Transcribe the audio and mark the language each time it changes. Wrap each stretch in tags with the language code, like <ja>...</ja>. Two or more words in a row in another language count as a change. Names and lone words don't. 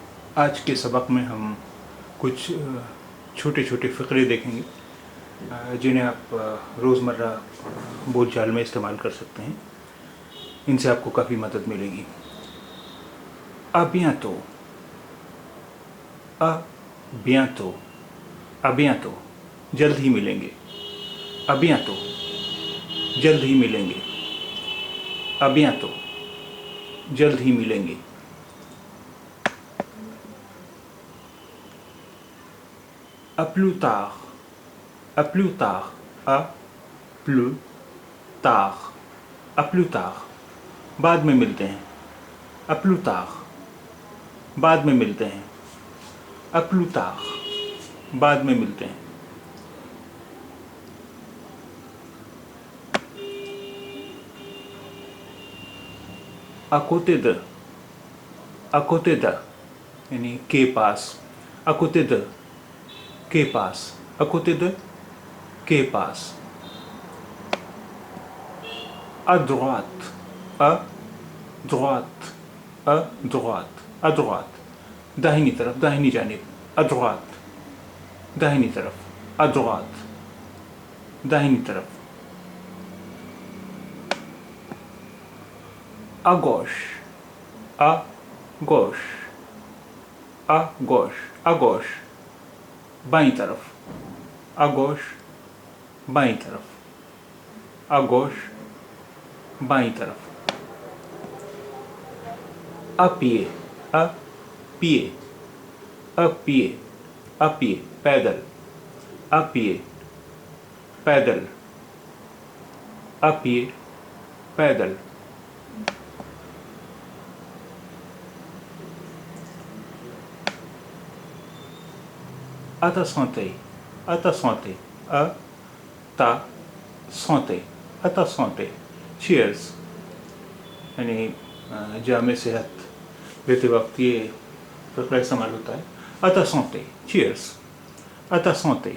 <ur>آج کے سبق میں ہم کچھ چھوٹے چھوٹے فقرے دیکھیں گے جنہیں آپ روزمرہ بول چال میں استعمال کر سکتے ہیں. ان سے آپ کو کافی مدد ملے گی.</ur> <fr>À bientôt. À bientôt. À bientôt.</fr> <ur>جلد ہی ملیں گے.</ur> <fr>À bientôt.</fr> <ur>جلد ہی ملیں گے.</ur> <fr>À bientôt.</fr> <ur>جلد ہی ملیں گے.</ur> <fr>À plus tard. À plus tard. À plus tard. À plus tard.</fr> <ur>بعد میں ملتے ہیں.</ur> <fr>À plus tard.</fr> <ur>بعد میں ملتے ہیں.</ur> <fr>À plus tard.</fr> <ur>بعد میں ملتے ہیں.</ur> <fr>À côté de. À côté de.</fr> <ur>یعنی کے پاس.</ur> <fr>À côté de.</fr> <ur>کے پاس.</ur> <fr>À côté de.</fr> <ur>کے پاس.</ur> <fr>À droite. À droite. À droite. À droite.</fr> <ur>داہنی طرف, داہنی جانب.</ur> <fr>À droite.</fr> <ur>داہنی طرف.</ur> <fr>À droite.</fr> <ur>داہنی طرف.</ur> <fr>À gauche. À gauche. À gauche. À gauche.</fr> <ur>بائیں طرف.</ur> <fr>À gauche.</fr> <ur>بائیں طرف.</ur> <fr>À gauche.</fr> <ur>بائیں طرف.</ur> <fr>À pied. À pied. À pied. À pied. پیدل. À pied. پیدل. À pied. پیدل. À ta santé. À ta santé. À ta santé. À ta santé. Cheers.</fr> <ur>یعنی جامع صحت لیتے وقت یہ فقرہ استعمال ہوتا ہے.</ur> <fr>À ta santé. Cheers. À ta santé.</fr>